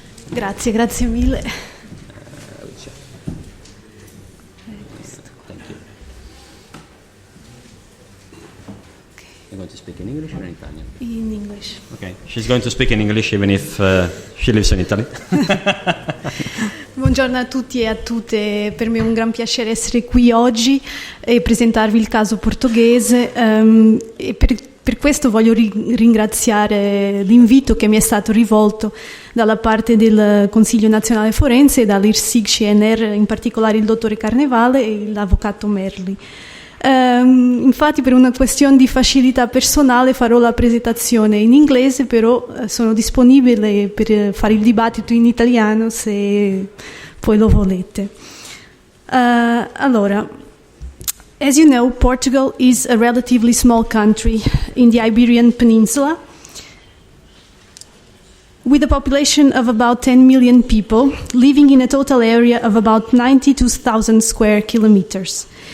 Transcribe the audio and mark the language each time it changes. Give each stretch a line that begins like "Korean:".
Italian: Grazie mille.
English: You're going to speak in English or in Italian? In English. Okay, she's going to speak in English even if she lives in Italy.
Italian: Buongiorno a tutti e a tutte, per me è un gran piacere essere qui oggi e presentarvi il caso portoghese e per questo voglio ringraziare l'invito che mi è stato rivolto dalla parte del Consiglio Nazionale Forense e dall'IRSIG CNR, in particolare il dottore Carnevale e l'avvocato Merli. Infatti per una questione di facilità personale farò la presentazione in inglese, però sono disponibile per fare il dibattito in italiano se poi lo volete.
English: Allora, as you know, Portugal is a relatively small country in the Iberian Peninsula with a population of about 10 million people living in a total area of about 92,000 square kilometers.